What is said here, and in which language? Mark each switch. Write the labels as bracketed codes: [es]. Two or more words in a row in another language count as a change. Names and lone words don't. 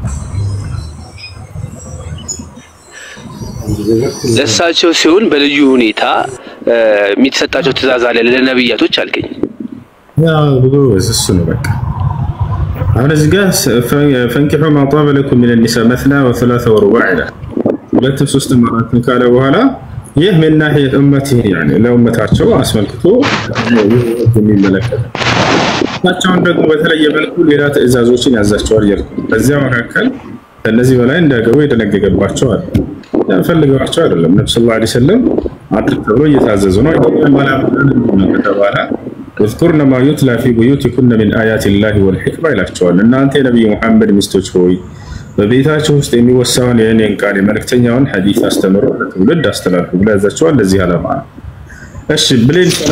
[am] ለሳቸው ሲሆን በልዩ ሁኔታ የሚተሰጣቸው ትእዛዝ አለ ለነብያቶች አልከኝ ያው እሱ ነው በቃ አሁን እዚህ ጋር [ar] فانكحوا ما طاب لكم من النساء مثنى وثلاث ورباع [am] ሁለት ሶስት ማለት ካለ በኋላ ይህ [ar] من ناحية امته يعني [am] ለኡመታቸው አስመልክቶ የሚመለከት ታቻውን ደግሞ በተለየ መልኩ ሌላ ትእዛዞችን ያዛቸዋል ይላል በዚያ መካከል ከነዚህ በላይ እንዳገቡ የደነገገባቸው አለ ፈልገዋቸው አይደለም ነብዩ [ar] صلى الله عليه وسلم [am] አድርግ ተብሎ እየታዘዙ ነው ማለት ተባለ [ar] واذكرن ما يتلى في بيوتكن من آيات الله والحكمة [am] ይላቸዋል እናንተ የነብዩ መሐመድ ሚስቶች ሆይ በቤታችሁ ውስጥ የሚወሳውን የኔን ቃል መልእክተኛውን ሐዲስ አስተምሩ ለትውልድ አስተላልፉ ብሎ ያዛቸዋል ለዚህ ዓላማ እሺ ብሌን